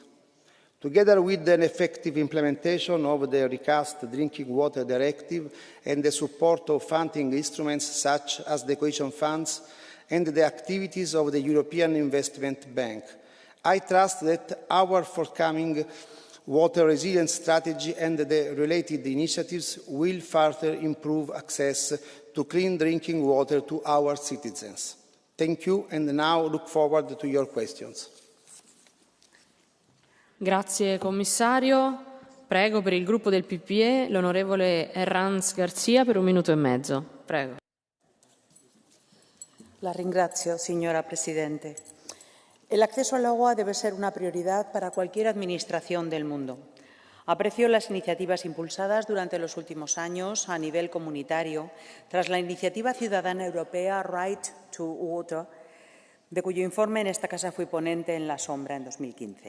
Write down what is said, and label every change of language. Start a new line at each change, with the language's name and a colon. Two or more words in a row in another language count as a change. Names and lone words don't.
English: Together with an effective implementation of the recast Drinking Water Directive and the support of funding instruments such as the cohesion funds and the activities of the European Investment Bank, I trust that our forthcoming water resilience strategy and the related initiatives will further improve access to clean drinking water to our citizens. Thank you, and now look forward to your questions.
Italian: Grazie Commissario. Prego per il gruppo del PPE l'onorevole Herranz Garcia per 1 minuto e mezzo. Prego. La ringrazio, signora Presidente.
Spanish: El acceso al agua debe ser una prioridad para cualquier administración del mundo. Aprecio las iniciativas impulsadas durante los últimos años a nivel comunitario tras la iniciativa ciudadana europea Right to Water, de cuyo informe en esta casa fui ponente en la sombra en 2015.